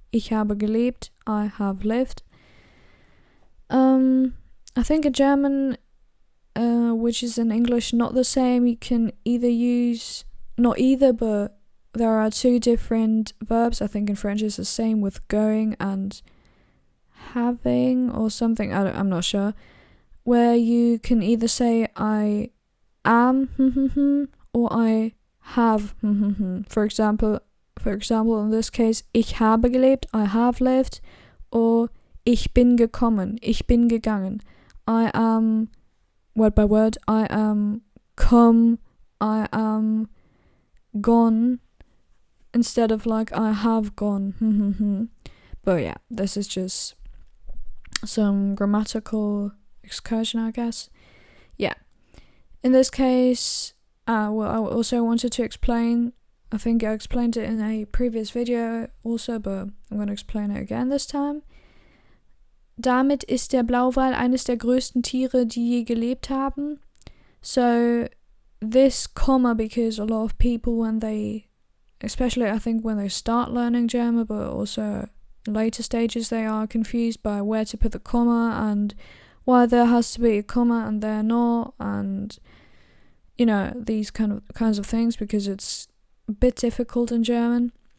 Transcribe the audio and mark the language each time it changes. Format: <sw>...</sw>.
<de>Ich habe gelebt,</de> <en>I have lived. I think in German, which is in English not the same, you can either use, not either, but there are two different verbs. I think in French it's the same with going and having or something, I'm not sure, where you can either say I am or I have. For example, in this case,</en> <de>ich habe gelebt,</de> <en>I have lived, or</en> <de>ich bin gekommen, ich bin gegangen.</de> <en>I am, word by word, I am come, I am gone, instead of like I have gone. But yeah, this is just some grammatical excursion, I guess. Yeah. In this case, I also wanted to explain I think I explained it in a previous video also, but I'm going to explain it again this time.</en> <de>Damit ist der Blauwal eines der größten Tiere, die je gelebt haben.</de> <en>So this comma, because a lot of people when they, especially I think when they start learning German, but also later stages, they are confused by where to put the comma and why there has to be a comma and there not, and you know, these kinds of things, because it's a bit difficult in German.</en>